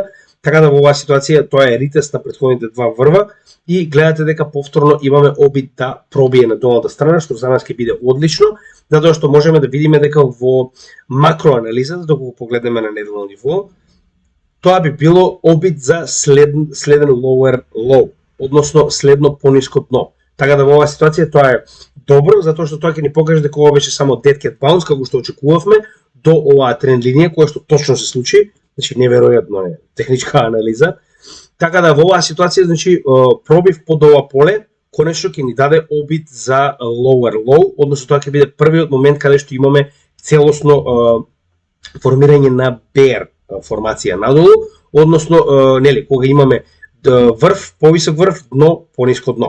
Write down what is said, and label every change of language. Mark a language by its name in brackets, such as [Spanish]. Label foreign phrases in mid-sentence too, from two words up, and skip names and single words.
[Macedonian] Така да во оваа ситуација тоа е ритест на претходните два врва и гледате дека повторно имаме обид да пробие на долната страна, што за нас ќе биде одлично, затоа што можеме да видиме дека во макроанализата, доколку погледнеме на неделно ниво, тоа би било обид за следен [English] lower low, [Macedonian] односно следно пониско дно. Така да во оваа ситуација тоа е добро, затоа што тоа ќе ни покаже дека ова беше само [English] dead cat bounce, [Macedonian] како што очекувавме, до оваа тренд линија, која што точно се случи, значи неверојатно е техничка анализа. Така да во оваа ситуација, значи пробив под ова поле, конечно ќе ни даде обид за [English] lower low, [Macedonian] односно тоа ќе биде првиот момент каде што имаме целосно формирање на bear формација надолу, односно нели кога имаме врв, повисок врв, дно, пониско дно.